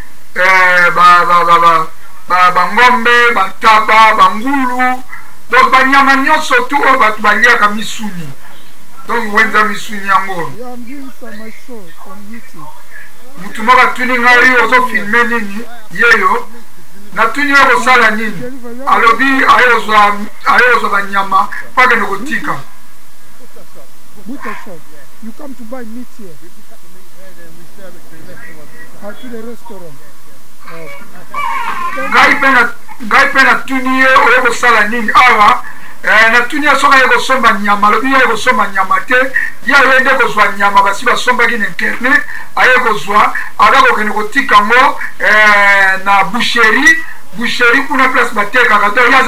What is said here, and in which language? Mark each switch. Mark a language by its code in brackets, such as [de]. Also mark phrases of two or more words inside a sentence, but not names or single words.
[ln] bangombe bantaba bangulu donc banyama nyonso tu oyo bato baliaka misuni donc wenza misuni yango mutu moko atuni ngai ozofilme nini yeyo natuni yo kosala nini alobi ayozwa banyama mpo akende kotika [en] You come to buy meat here? Or to the restaurant? [ln] Ngai pe natuni ye oye kosala nini awa natuni ye soki aye kosomba nyama alobi ye aye kosomba nyama te ye aye nde kozwa nyama basi basombaki na internet aye kozwa aza kokende kotika ngo na boucherie kuna place batekaka to ye